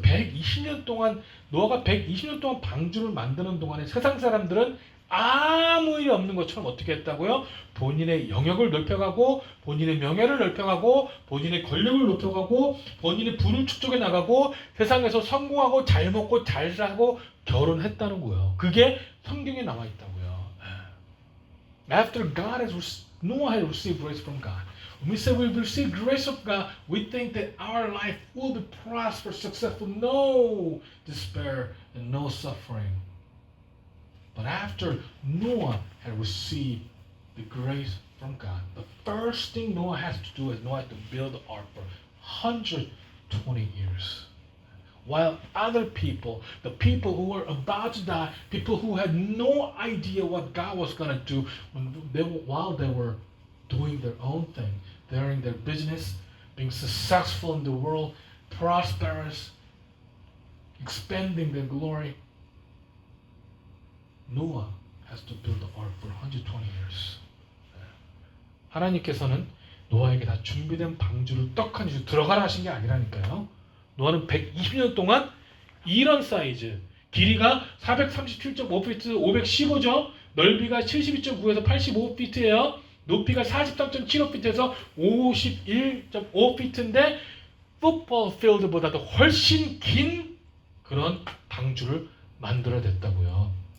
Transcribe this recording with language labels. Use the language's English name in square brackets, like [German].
[Korean] 120년 동안 노아가 120년 동안 방주를 만드는 동안에 세상 사람들은 아무 일이 없는 것처럼 어떻게 했다고요? 본인의 영역을 넓혀가고 본인의 명예를 넓혀가고 본인의 권력을 높여가고 본인의 부를 축적해 나가고 세상에서 성공하고 잘 먹고 잘 사고 결혼했다는 거예요. 그게 성경에 나와 있다고요. [English] After Noah had received grace from God. When we say we receive grace of God, we think that our life will be prosperous, successful, no despair and no suffering. But after Noah had received the grace from God, the first thing Noah has to do is Noah had to build the ark for 120 years. While other people, the people who were about to die, people who had no idea what God was going to do, while they were doing their own thing, doing their business, being successful in the world, prosperous, expanding their glory, Noah has to build the ark for 120 years. [Korean] 하나님께서는 노아에게 다 준비된 방주를 떡하니 주고 들어가라 하신 게 아니라니까요. 노아는 120년 동안 이런 사이즈, 길이가 437.5피트, 515죠. 넓이가 72.9에서 85피트예요. 높이가 43.75피트에서 51.5피트인데 풋볼 필드보다도 훨씬 긴 그런 방주를 만들어야 됐다고요.